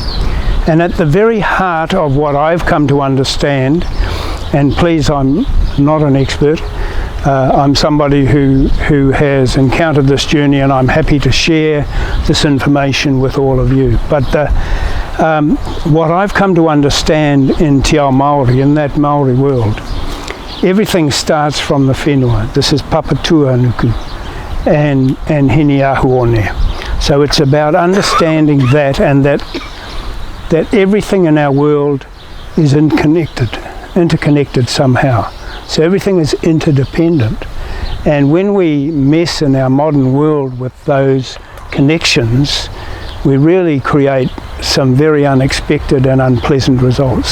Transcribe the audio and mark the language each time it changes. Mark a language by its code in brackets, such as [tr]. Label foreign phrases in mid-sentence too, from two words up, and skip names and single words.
[en] And at the very heart of what I've come to understand, and please, I'm not an expert, I'm somebody who has encountered this journey, and I'm happy to share this information with all of you. But what I've come to understand in [mi] Te Ao Māori, [en] in that Maori world, everything starts from the whenua. This is papatua nuku and hini ahu one. So it's about understanding that, and that everything in our world is interconnected somehow. So everything is interdependent. And when we mess in our modern world with those connections, we really create some very unexpected and unpleasant results.